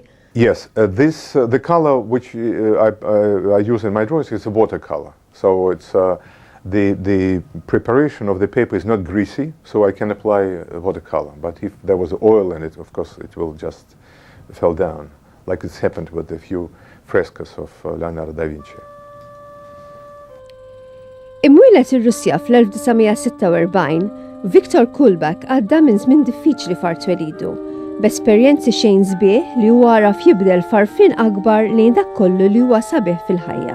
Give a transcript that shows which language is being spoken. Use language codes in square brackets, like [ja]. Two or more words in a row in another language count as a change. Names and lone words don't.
[en] Yes, the color which I use in my drawings is a watercolor. So it's the preparation of the paper is not greasy, so I can apply watercolor. But if there was oil in it, of course, it will just fall down, like it's happened with a few frescoes of Leonardo da Vinci. [mt] Imwieled ir-Russja fl-1946, Viktor KOULBAK għadda minn żmien diffiċli f'art welidu, b'esperjenzi xejn sbieħ li huwa raf jibdel farfin akbar lejn dak kollu li huwa sabiħ fil-ħajja.